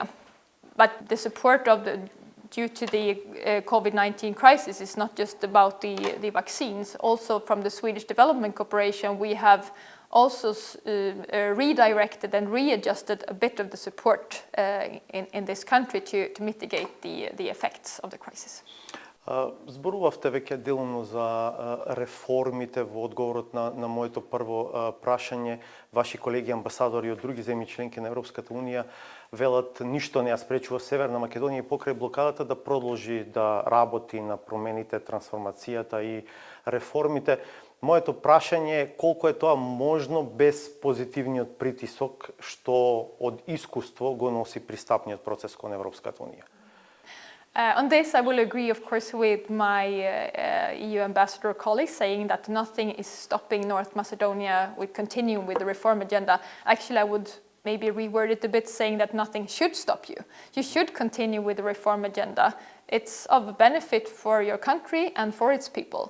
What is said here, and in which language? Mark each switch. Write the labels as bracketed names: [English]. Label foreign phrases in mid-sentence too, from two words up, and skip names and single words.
[English] But the support due to the COVID-19 crisis is not just about the vaccines. Also from the Swedish Development Corporation, we have also redirected and readjusted a bit of the support in this country to mitigate the effects of the crisis. [Macedonian] Зборувавте веќе делумно за реформите во одговорот на моето прво прашање. Ваши колеги амбасадори од други земји членки на Европската унија велат ништо не ја спречува Северна Македонија и покрај блокадата да продолжи да работи на промените, трансформацијата и реформите. Моето прашање е колку е тоа можно без позитивниот притисок што од искуство го носи пристапниот процес кон Европската Унија. [English] On this, I will agree, of course, with my EU ambassador colleague saying that nothing is stopping North Macedonia with continuing with the reform agenda. Actually, I would maybe reword it a bit, saying that nothing should stop you. You should continue with the reform agenda. It's of benefit for your country and for its people.